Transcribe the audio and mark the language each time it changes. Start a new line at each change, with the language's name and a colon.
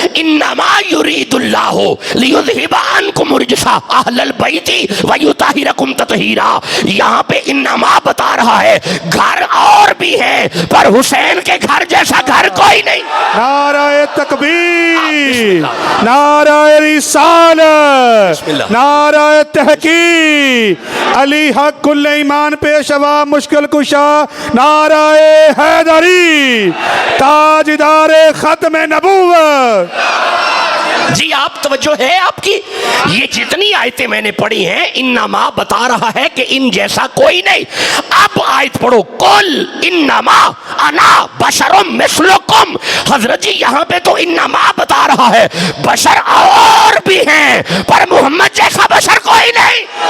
Arabic: انما یرید اللہ لیذہب عنکم الرجس اہل البیت ویطہرکم تطہیرا.
Urdu: یہاں پہ انما بتا رہا ہے گھر اور بھی ہیں پر حسین کے گھر جیسا گھر کوئی نہیں. نعرہ تکبیر, نعرہ رسالت, نعرہ تحقیق. علی حق کل ایمان پیشوا مشکل کشا نعرہ حیدری تاجدار ختم نبوت. جی آپ توجہ ہے آپ کی. یہ جتنی آیتیں میں نے پڑھی ہیں انما بتا رہا ہے کہ ان جیسا کوئی نہیں. اب آیت پڑھو
Arabic: قل انما انا بشر مثلکم.
Urdu: حضرت جی یہاں پہ تو انما بتا رہا ہے بشر اور بھی ہیں پر محمد جیسا بشر کوئی نہیں.